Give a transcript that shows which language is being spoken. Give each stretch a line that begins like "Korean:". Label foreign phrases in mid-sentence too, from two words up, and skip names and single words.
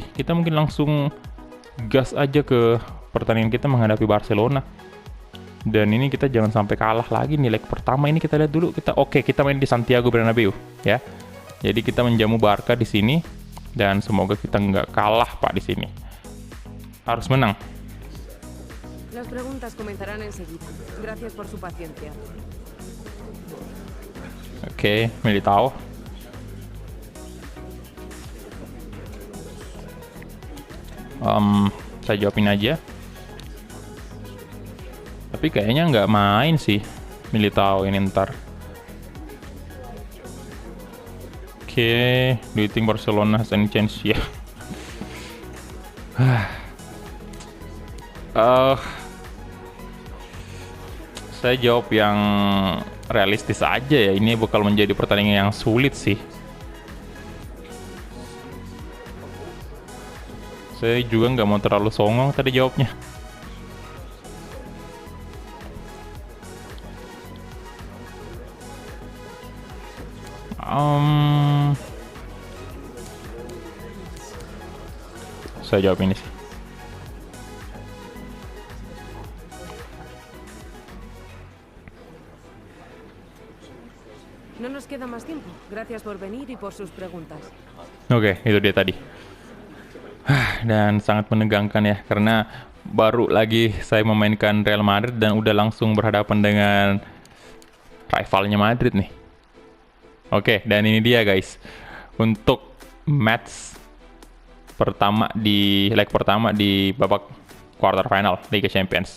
Indonesian: Kita mungkin langsung gas aja ke pertandingan kita menghadapi Barcelona. Dan ini kita jangan sampai kalah lagi nih. Leg pertama ini kita lihat dulu. Kita main di Santiago Bernabeu ya. Jadi kita menjamu Barca di sini, dan semoga kita nggak kalah, Pak, di sini. Harus menang.
Spanish: Las preguntas comenzarán enseguida. Gracias por su paciencia.
Indonesian: Oke, Militao. Saya jawabin aja. Tapi kayaknya nggak main sih Militao ini ntar. Oke,
English: do you think Barcelona has any chance?
Indonesian: Ya. Saya jawab yang realistis aja ya. Ini bakal menjadi pertandingan yang sulit sih. Saya juga nggak mau terlalu songong tadi jawabnya. Saya jawab ini sih.
Spanish: No nos queda más tiempo. Gracias por venir y por sus preguntas.
Indonesian: Oke, itu dia tadi. Dan sangat menegangkan ya, karena baru lagi saya memainkan Real Madrid dan udah langsung berhadapan dengan rivalnya Madrid nih. Oke, dan ini dia guys. Untuk match leg pertama di babak
English: quarter final
Indonesian: Liga Champions.